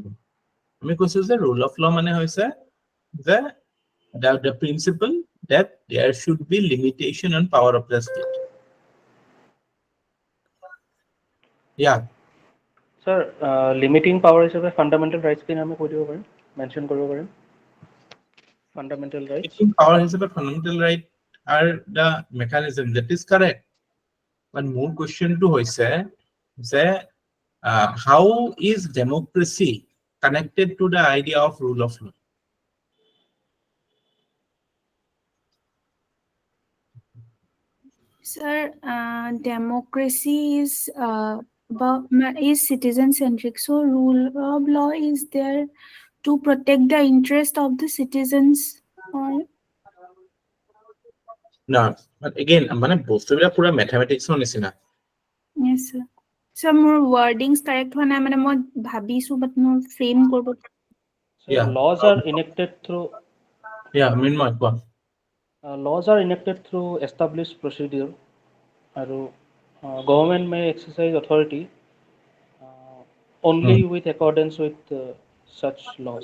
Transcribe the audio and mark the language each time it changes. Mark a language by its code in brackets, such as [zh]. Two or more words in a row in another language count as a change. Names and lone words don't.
[as] আমি কৈছো যে [en] rule of law [as] মানে হৈছে [en] the principle that there should be limitation on power of the state. Yeah. [as] Sir, [en] limiting power [as] হিচাপে [en] fundamental rights [as] খিনি আমি কৈ দিব পাৰিম, মেনশন কৰিব পাৰিম। [en] Fundamental rights. Limiting power হিচাপে fundamental right are the mechanism, that is correct. But more question to [as] হৈছে যে [en] how is democracy connected to the idea of rule of law? Sir, democracy is citizen centric. So rule of law is there to protect the interest of the citizens. Or No, but again, [as] মানে বস্তুবিলাক পুৰা mathematics নিচিনা। [en] yes, sir. So more wordings correct [as] হোৱা নাই, মানে মই ভাবিছো [en] but মোৰ frame কৰিব। So Yeah. laws are enacted through [as] Meenmay, কোৱা। [en] laws are enacted through established procedure, আৰু government may exercise authority only with accordance with such laws.